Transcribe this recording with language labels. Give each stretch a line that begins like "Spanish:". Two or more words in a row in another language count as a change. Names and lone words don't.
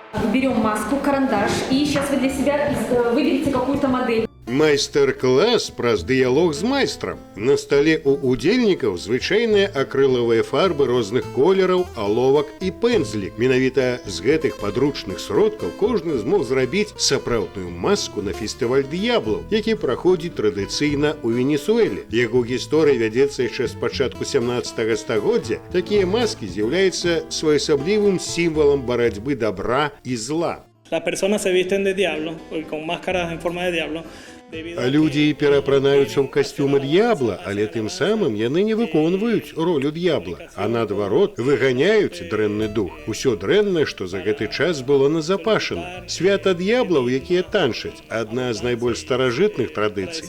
Russian: берем маску, карандаш, и сейчас вы для себя выберете какую-то модель.
Belarusian: Майстар-класс праз дыялог з майстрам. На столе у удзельнікаў звычайныя акрылавыя фарбы розных колераў, аловак і пэнзлік. Менавіта з гэтых падручных сродкаў кожны змог зрабіць сапраўдную маску на фестываль д'яблаў, які праходзіць традыцыйна ў Венесуэле. Яго гісторыя вядзецца яшчэ з пачатку 17 стагоддзя. Такія маскі з'яўляюцца своеасаблівым сімвалам барацьбы добра і зла.
Spanish: Las personas se visten de diablo, con máscaras en forma de diablo.
Belarusian: Людзі перапранаюцца ў касцюмы д'ябла, але тым самым яны не выконваюць ролю д'ябла, а наадварот выганяюць дрэнны дух. Усё дрэннае, што за гэты час было назапашана. Свята д'яблаў, якія танчаць, адна з найбольш старажытных традыцый.